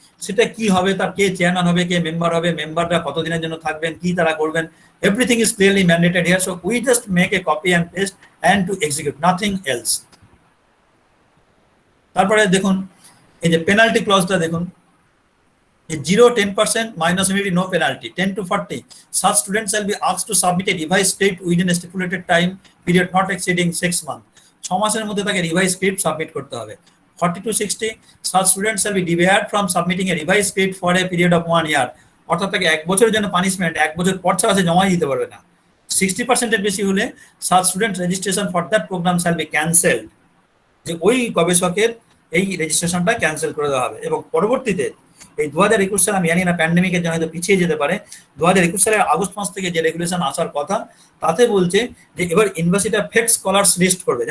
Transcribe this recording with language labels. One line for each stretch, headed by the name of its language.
Bangla: সেটা কি হবে, তার কে চেয়ারম্যান হবে, কে মেম্বার হবে, মেম্বাররা কতদিনের জন্য থাকবেন, কি তারা করবেন,
English: Everything is clearly mandated here. So we just make a copy and paste and to execute, nothing else.
Bangla: তারপরে দেখুন এই যে পেনাল্টি ক্লজটা দেখুন, 0, 10%,
English: minus immediate no penalty,
Bangla: 10 to 40.
English: Such students shall be asked to submit a revised script within a stipulated time period not exceeding 6 months.
Bangla: 6 মাসের মধ্যে তাকে revise script submit করতে হবে।
English: 40 to 60, such students shall be debarred from submitting a revised script for a period of 1 year.
Bangla: অর্থাৎ তাকে 1 বছরের জন্য punishment, 1 বছর পর ছাড়া সে জমা দিতে পারবে না। 60% এর বেশি হলে
English: such student registration for that program shall be cancelled,
Bangla: যে ওই গবেষকের এই রেজিস্ট্রেশনটা ক্যান্সেল করে দেওয়া হবে। এবং পরবর্তীতে এই 2021 সালে, আমি জানি না প্যান্ডেমিকের জন্য হয়তো পিছিয়ে যেতে পারে, 2021 সালের আগস্ট মাস থেকে যে রেগুলেশন আসার কথা, তাতে বলছে যে এবার ইউনিভার্সিটিটা ফেক স্কলার্স লিস্ট করবে।